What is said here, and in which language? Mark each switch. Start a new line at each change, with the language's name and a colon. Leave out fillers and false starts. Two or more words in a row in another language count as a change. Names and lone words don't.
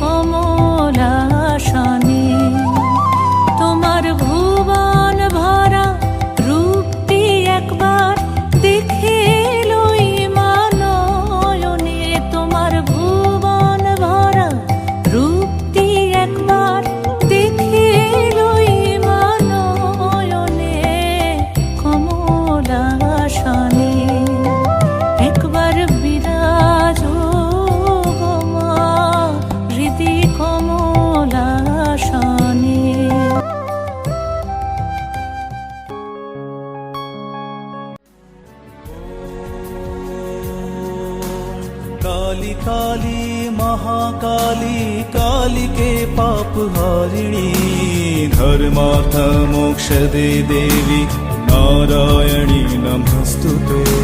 Bangla: কমলাসনে তোমার ভুবন ভরা রূপটি একবার দেখে লই মা নয়নে তোমার ভুবন ভরা রূপটি একবার দেখে লই মা নয়নে কমলাসনে একবার বিরাজো গো মা হৃদি কমলাসনে।
Sanskrit: काली काली महाकाली कालिके पाप हारिणी धर्मार्थ मोक्षदे देवी नारायणी नमस्तुते।